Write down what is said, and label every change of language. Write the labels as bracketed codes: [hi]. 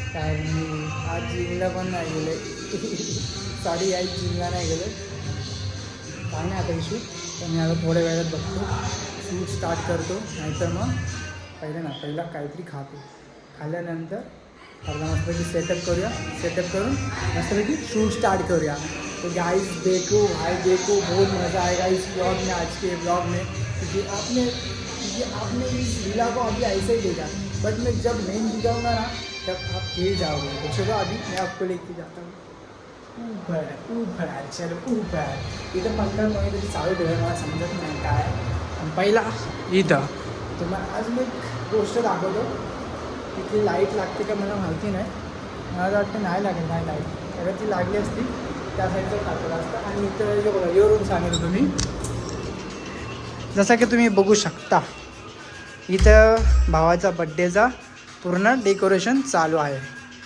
[mr] कारण मी आज जिमला पण नाही गेले. सॉरी आज जिमला नाही गेले, काय नाही आता इशू. तर मी आता थोड्या वेळात बघतो, शूट स्टार्ट करतो, नाहीतर मग पहिला काहीतरी खातो. खाल्ल्यानंतर आपला मस्तपैकी सेटअप करून मस्तपैकी शूट स्टार्ट करूया. [hi] तो गाइस देखो बहुत मज़ा आएगा इस ब्लॉग में, आज के ब्लॉग में, क्योंकि आपने इस लीला को अभी ऐसे ही देखा, बट मैं जब मेन दिखाऊंगा ना तब आप फिर जाओगे. तो चलो अभी मैं आपको लेके जाता हूँ ऊपर. [mr] इथं पंखा तरी चालू ठेवायला मला समजत नाही काय. आणि पहिला इथं तुम्हाला आज मी एक गोष्ट दाखवतो. तिथली लाईट लागते का मला माहिती नाही, मला वाटतं नाही लागेल नाही लाईट. अगर ती लागली असती त्या साईडचं टाकलं असतं. आणि इथं जे बघा यो रूम सांगितलं तुम्ही, जसं की तुम्ही बघू शकता इथं भावाचा बड्डेचा पूर्ण डेकोरेशन चालू आहे.